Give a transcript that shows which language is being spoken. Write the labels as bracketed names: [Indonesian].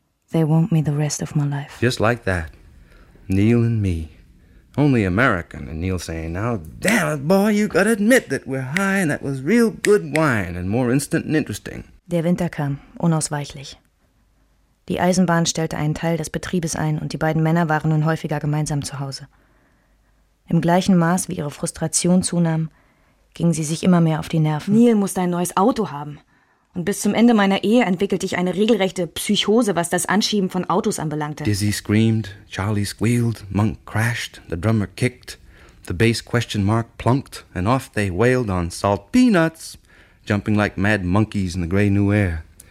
[English] They want me the rest of my life. Just like that. Neil and me. Only American. And Neil saying, now, damn it, boy, you gotta admit that we're high and that was real good wine and more instant and interesting. [German] Der Winter kam, unausweichlich. Die Eisenbahn stellte einen Teil des Betriebes ein und die beiden Männer waren nun häufiger gemeinsam zu Hause. Im gleichen Maß, wie ihre Frustration zunahm, gingen sie sich immer mehr auf die Nerven. Neil musste ein neues Auto haben. Und bis zum Ende meiner Ehe entwickelte ich eine regelrechte Psychose, was das Anschieben von Autos anbelangte. [English] Dizzy screamed, Charlie squealed, Monk crashed, the drummer kicked, the bass question mark plunked, and off they wailed on salt peanuts, jumping like mad monkeys in the gray new air.